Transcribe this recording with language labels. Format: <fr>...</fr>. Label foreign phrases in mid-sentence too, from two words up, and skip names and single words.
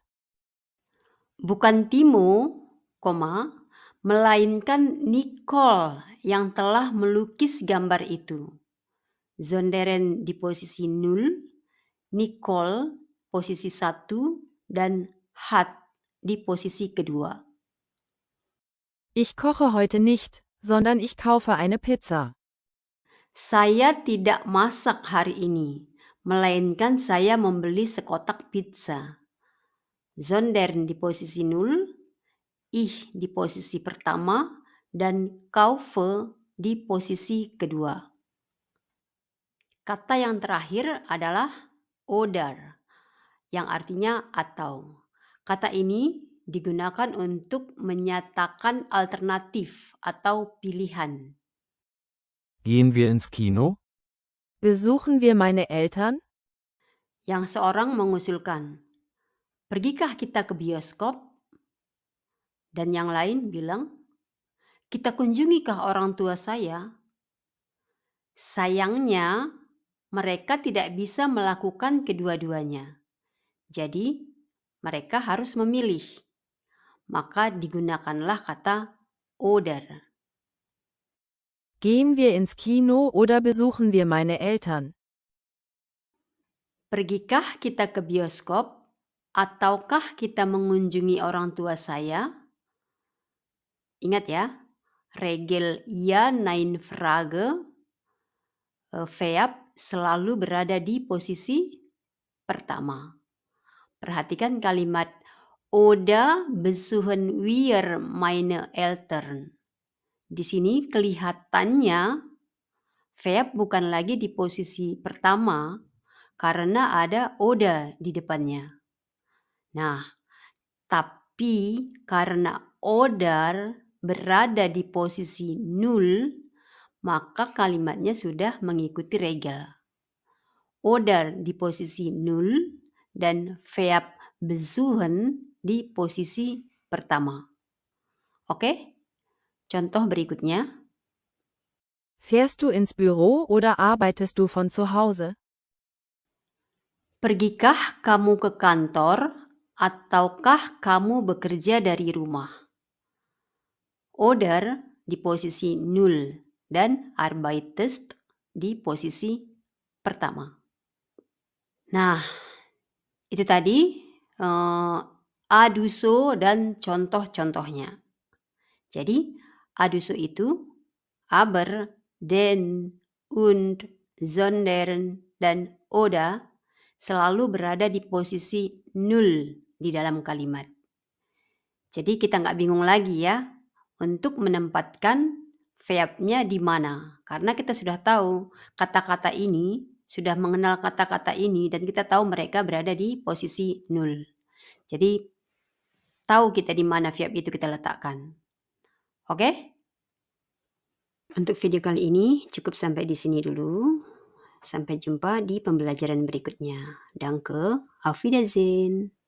<id>bukan Timo, koma, melainkan Nicole yang telah melukis gambar itu. Sondern di posisi 0, Nicole posisi 1, dan hat di posisi kedua.</id> <de>Ich koche heute nicht, sondern ich kaufe eine Pizza.</de> <id>Saya tidak masak hari ini, melainkan saya membeli sekotak pizza. Sondern di posisi 0, ich di posisi pertama, dan kaufe di posisi kedua. Kata yang terakhir adalah oder, yang artinya atau. Kata ini digunakan untuk menyatakan alternatif atau pilihan.</id> <de>Gehen wir ins Kino? Besuchen wir meine Eltern?</de> <id>Yang seorang mengusulkan, pergikah kita ke bioskop? Dan yang lain bilang, kita kunjungikah orang tua saya? Sayangnya, mereka tidak bisa melakukan kedua-duanya. Jadi, mereka harus memilih. Maka digunakanlah kata oder.</id> <de>Gehen wir ins Kino oder besuchen wir meine Eltern?</de> <id>Pergikah kita ke bioskop ataukah kita mengunjungi orang tua saya? Ingat ya,</id> <de>Regel ja, nein, Frage,</de> <id>verb selalu berada di posisi pertama. Perhatikan kalimat</id> <de>oder besuchen wir meine Eltern.</de> <id>Di sini kelihatannya verb bukan lagi di posisi pertama karena ada oder di depannya. Nah, tapi karena oder berada di posisi 0, maka kalimatnya sudah mengikuti regel. Oder di posisi 0 dan</id> <de>verb besuchen</de> <id>di posisi pertama. Oke? Contoh berikutnya.</id> <de>Fährst du ins Büro oder arbeitest du von zu Hause?</de> <id>Pergikah kamu ke kantor ataukah kamu bekerja dari rumah? Oder di posisi 0 dan arbeitest di posisi pertama. Nah, itu tadi aduso dan contoh-contohnya. Jadi, aduso itu</id> <de>aber, den, und, sondern,</de> <id>dan oder selalu berada di posisi 0 di dalam kalimat. Jadi kita nggak bingung lagi ya untuk menempatkan verbnya di mana. Karena kita sudah tahu kata-kata ini, sudah mengenal kata-kata ini dan kita tahu mereka berada di posisi 0. Jadi tahu kita di mana verb itu kita letakkan. Oke? Untuk video kali ini cukup sampai di sini dulu. Sampai jumpa di pembelajaran berikutnya.</id> <de>Danke, auf Wiedersehen.</de>